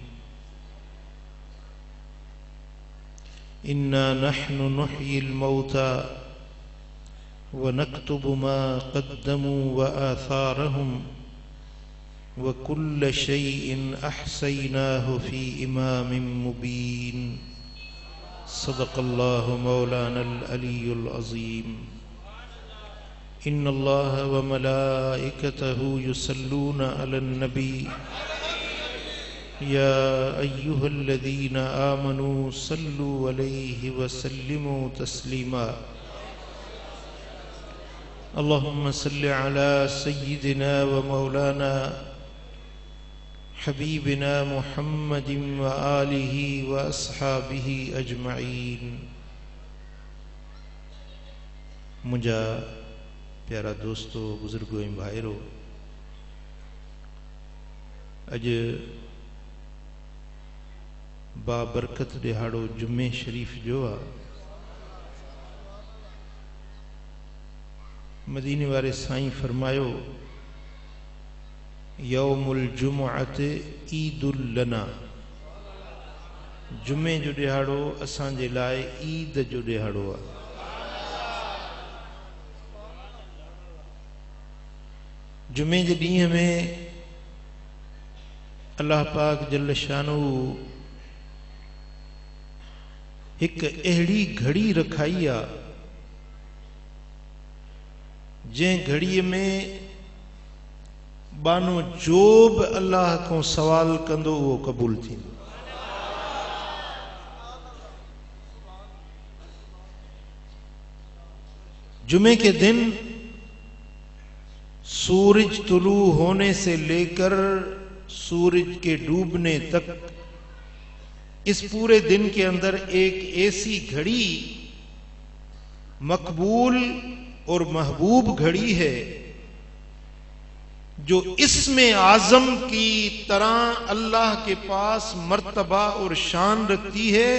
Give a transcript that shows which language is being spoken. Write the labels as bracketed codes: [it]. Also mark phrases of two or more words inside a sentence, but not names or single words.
[ar] إنا نحن نحيي الموتى ونكتب ما قدموا وآثارهم وكل شيء أحصيناه في إمام مبين. صدق الله مولانا العلي العظيم. إن الله وملائكته يصلون على النبي يا أيها الذين آمنوا صلوا عليه وسلموا تسليما. اللهم صل على سيدنا ومولانا حبيبنا محمد وآله وأصحابه أجمعين. [sd] मुंहिंजा प्यारा दोस्तों, बुजुर्गो ऐं भाइरो, अॼु बाबरकत ॾिहाड़ो जुमे शरीफ़ जो आहे। मदीने वारे साईं फरमायो, [ar] يوم الجمعة عيد لنا. [sd] जुमे जो ॾिहाड़ो असांजे लाइ ईद जो ॾिहाड़ो आहे। जुमे जे ॾींहं में अल्लाह पाक [ar] جل شأنه [sd] हिकु अहिड़ी घड़ी रखाई आहे जंहिं घड़ीअ में बानो जो बि अल्लाह को सवाल कंदो उहो क़बूल थींदो। [hi] जुमे के दिन सूरज तुलू होने से लेकर सूरज के डूबने तक इस पूरे दिन के अंदर एक ऐसी घड़ी मकबूल और महबूब घड़ी है जो इसमें आजम की तरह अल्लाह के पास मर्तबा और शान रखती है।